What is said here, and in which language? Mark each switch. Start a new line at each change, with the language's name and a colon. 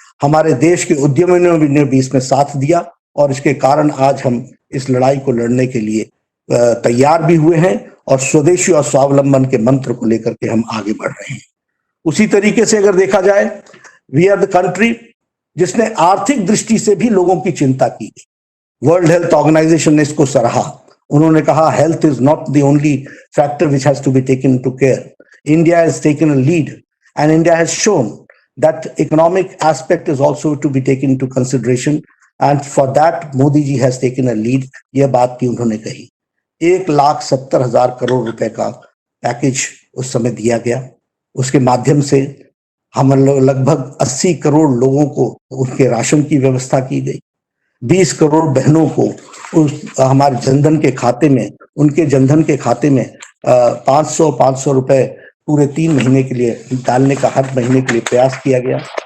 Hindi: हमारे देश के उद्यमियों ने भी इसमें साथ दिया और इसके कारण आज हम इस लड़ाई को लड़ने के लिए तैयार भी हुए हैं और स्वदेशी और स्वावलंबन के मंत्र को लेकर के हम आगे बढ़ रहे हैं। उसी तरीके से अगर देखा जाए,
English: we are the country
Hindi: जिसने आर्थिक दृष्टि से भी लोगों की चिंता की गई।
English: World Health Organization
Hindi: ने इसको सराहा। उन्होंने कहा
English: Health is not the only factor which has to be taken to care. India has taken a lead and India has shown that economic aspect is also to be taken into consideration and for that Modi ji has taken a lead।
Hindi: यह बात की उन्होंने कही। 1,70,000 करोड़ रुपए का package उस समय दिया गया। उसके माध्यम से हम लोग लगभग 80 करोड़ लोगों को उनके राशन की व्यवस्था की गई। 20 करोड़ बहनों को हमारे जनधन के खाते में, उनके जनधन के खाते में 500 रुपए पूरे 3 महीने के लिए डालने का हर महीने के लिए प्रयास किया गया।